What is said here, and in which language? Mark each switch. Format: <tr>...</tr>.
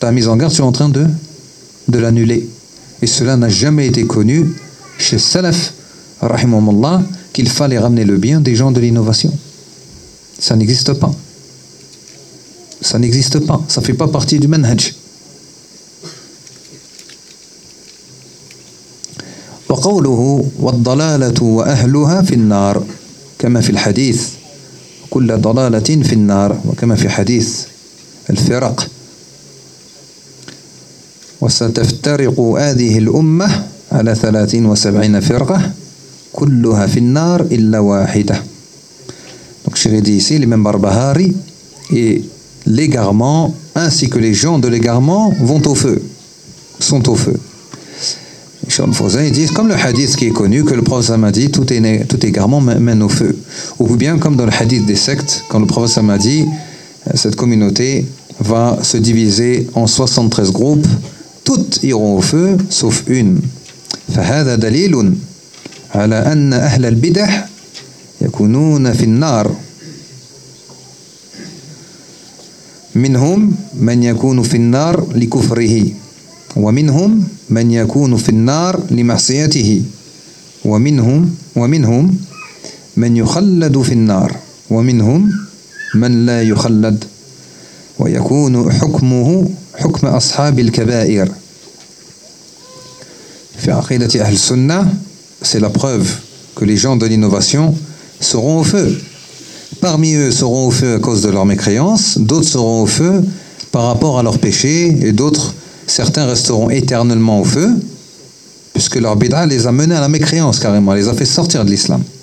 <fr>Ta mise en garde, tu es en train de l'annuler. Et cela n'a jamais été connu chez Salaf, rahimahumullah, qu'il fallait ramener le bien des gens de l'innovation. Ça n'existe pas. Ça n'existe pas. Ça ne fait pas partie du manhaj.</fr> <ar>وقوله والضلالة وأهلها في النار كما في الحديث كل ضلالة في النار وكما في حديث الفرق وستفترق هذه الأمة على 73 فرقة كلها في النار إلا واحدة.</ar> <fr>Donc je l'ai dit ici, l'imam Barbahari, et l'égarement ainsi que les gens de l'égarement vont au feu, sont au feu. Charles Fauzin, ils disent, comme le hadith qui est connu, que le prophète a dit, tout égarement mène au feu. Ou bien, comme dans le hadith des sectes, quand le prophète a dit, cette communauté va se diviser en 73 groupes, toutes iront au feu, sauf une.</fr> <ar>فَهَذَا دَلِيلٌ عَلَى أَنَّ أَهْلَ الْبِدَحْ يَكُنُونَ فِي النَّارِ مِنْهُمْ مَنْ يَكُونُ فِي النَّارِ لِكُفْرِهِ وَمِنْهُمْ مَنْ يَكُونُ فِي النَّارِ لِمَعْصِيَتِهِ وَمِنْهُمْ مَنْ يُخَلَّدُ فِي النَّارِ وَمِنْهُمْ من لا يخلد ويكون حكمه حكم أصحاب الكبائر. في عقيدة أهل السنة</ar> <fr>c'est la preuve que les gens de l'innovation seront au feu. Parmi eux seront au feu à cause de leur mécréance, d'autres seront au feu par rapport à leur péché, et d'autres, certains resteront éternellement au feu, puisque leur bid'a les a menés à la mécréance carrément, les a fait sortir de l'islam.</fr>